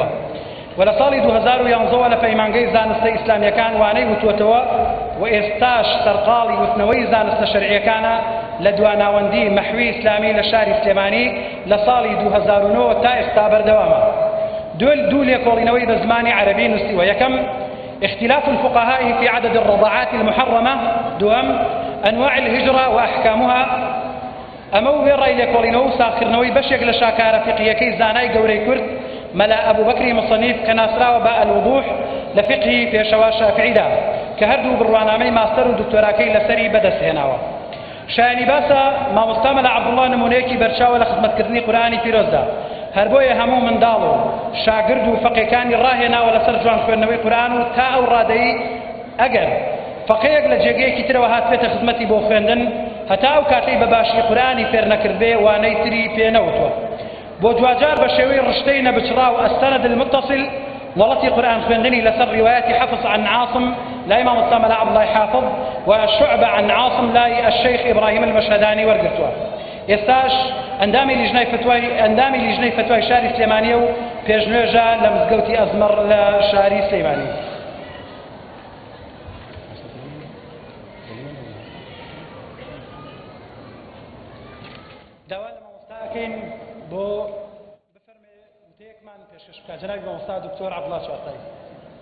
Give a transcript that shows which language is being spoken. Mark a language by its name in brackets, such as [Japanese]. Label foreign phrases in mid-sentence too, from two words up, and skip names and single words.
[Central Kurdish] و لە ساڵی 2011 لە پەیمانگەی زانستە ئیسلامیەکان وانەی وتوەتەوە و ئێستاش سەرقاڵی وتنەوەی زانستە شەرعیەکانە لە دواناوەندی مەحوی ئیسلامی لە شاری سلێمانی لە ساڵی 2009 تا ئێستا بەردەوامە. دوو لێکۆڵینەوەی بە زمانی عەرەبی نووسیوە. [Arabic] یەکەم اختلاف الفقهاء في عدد الرضاعات المحرمة. دوم أنواع الهجرة وأحكامها. [Central Kurdish] ئەمە و بێڕای لێکۆڵینەوە و ساخکردنەوەی بەشێک لە شاکارە فقهیەکەی زانای گەورەی کورد مەلا ئەبوبەکری مصنیف کە ناسراوە بە الوضوح لە فقهی پێشەوا شافعیدا کە هەردوو بڕوانامەی ماستەر و دکتۆراکەی لەسەری بەدەستهێناوە. شایانی باسە مامۆستا مەلا عەبدوڵڵا نمونەیەکی بەرچاوە لە خزمەتکردنی قورئانی پیرۆزدا. هەر بۆیە هەموو منداڵ و شاگرد و فەقیەکانی ڕاهێناوە لەسەر جوان خوێندنەوەی قورئان و تا ئەو ڕادەیی ئەگەر فەقیەک لە جێگەیەکی ترەوە هات بێتە خزمەتی بۆ خوێندن هەتا ئەو کاتەی بەباشی قورئانی فێر نەکردبێ وانەی تری پێ نەوتوە. بۆ دوجار بە شێوەی ڕشتەی نەبچڕا و ئەستەند المتصل وڵەتی قورئان خوێندنی لەسەر ڕیوایەتی حەفظ عن عاصم لای مامۆستا مەلا عەبدوڵڵای حافظ و شعبە عن عاصم لای الشەیخ ئیبراهیم المەشهدانی وەرگرتووە. ئێستاش ئەندامی لیژنەی فتوای شاری سلێمانیە و پێشنوێژە لە مزگەوتی ئەزمەر لە شاری سلێمانی. داوا لە مامۆستاکەین بۆ بفەرمێ وتەیەکمان پێشکەش بکات جەنابی مامۆستا دکتۆر عەبدوڵڵا چوارتایی.